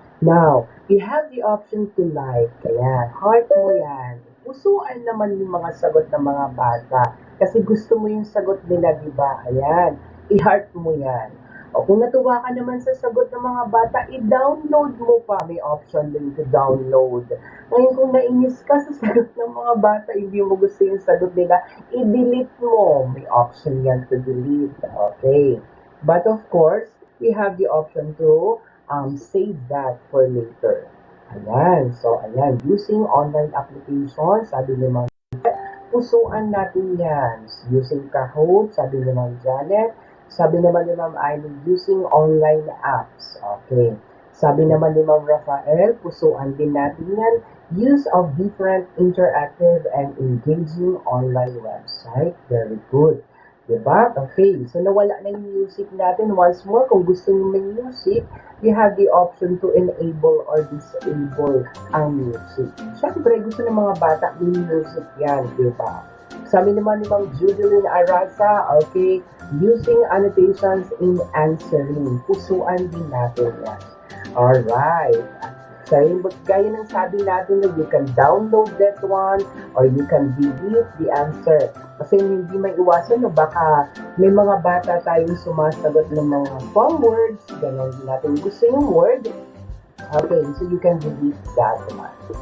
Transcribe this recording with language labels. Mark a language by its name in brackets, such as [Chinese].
[English] Now, you have the option to like. [Filipino] Ayan, heart mo yan. Pusuan naman yung mga sagot ng mga bata. Kasi gusto mo yung sagot nila, di ba? Ayan, i-heart mo yan. O kung natuwa ka naman sa sagot ng mga bata, i-download mo pa. May option din to download. Ngayon kung nainis ka sa sagot ng mga bata, hindi mo gusto yung sagot nila, i-delete mo. May option yan [English] to delete. Okay. But of course, we have the option to save that for later. [Filipino] Ayan. So, ayan. [English] Using online applications, [Filipino] sabi ni Ma'am, pusuan natin yan. Using Kahoot, sabi ni Ma'am Janet, sabi naman ni Ma'am Aileen, [English] using online apps. [Filipino] Okay. Sabi naman ni Ma'am Rafael, pusuan din natin yan. [English] Use of different interactive and engaging online website. Very good. Diba? Okay. [Filipino] So, nawala na yung music natin. Once more, kung gusto nyo may music, [English] you have the option to enable or disable [Filipino] ang music. Siyempre, gusto ng mga bata, may music yan. Diba? Sabi naman ni Ma'am Judeline Arasa, okay, using annotations in answering. Pusuan din natin yan. Alright. [English] So, [Filipino] gaya ng sabi natin na [English] you can download that one or you can delete the answer. [Filipino] Kasi hindi may iwasan na baka may mga bata tayong sumasagot ng mga form words. Ganon din natin gusto yung word. [English] Okay, so you can delete that one.